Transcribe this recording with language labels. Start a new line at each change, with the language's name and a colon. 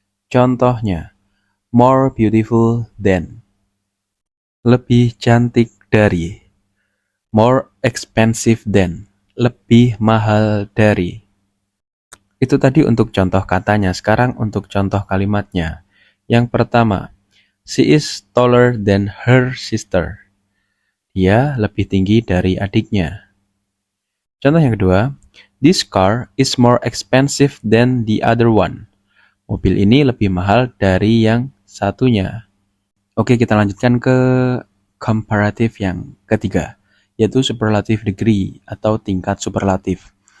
Indonesian: Contohnya,
English: more beautiful than,
Indonesian: lebih cantik dari.
English: More expensive than,
Indonesian: lebih mahal dari. Itu tadi untuk contoh katanya. Sekarang untuk contoh kalimatnya. Yang pertama,
English: she is taller than her sister.
Indonesian: Dia lebih tinggi dari adiknya. Contoh yang kedua,
English: this car is more expensive than the other one.
Indonesian: Mobil ini lebih mahal dari yang satunya. Oke, kita lanjutkan ke comparative yang ketiga, yaitu superlative degree atau tingkat superlatif.